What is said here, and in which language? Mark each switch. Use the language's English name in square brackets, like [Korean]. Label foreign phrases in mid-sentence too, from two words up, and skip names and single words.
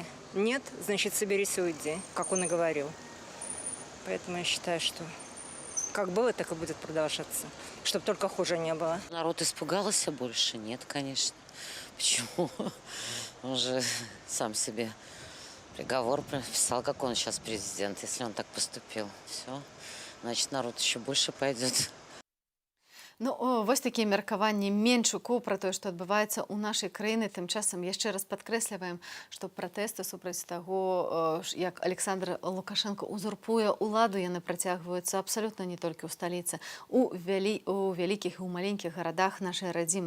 [Russian] Нет, значит, соберись и уйди, как он и говорил. Поэтому я считаю, что как было, так и будет продолжаться, чтобы только хуже не было. Народ испугался больше? Нет, конечно. Почему? Он же сам себе приговор прописал, как он сейчас президент, если он так поступил. Все, значит, народ еще больше пойдет. [Belarusian] Ну, вось такія меркаванні Менчуку пра тое, што адбываецца ў нашай краіны. Тым часам яшчэ раз падкрэсліваем, што пратэсты супраць таго, як Александр Лукашенко узурпуе ўладу, яны працягваюцца абсалютна не толькі ў сталіцы, у вялікіх і ў маленькіх гарадах нашай радзімы.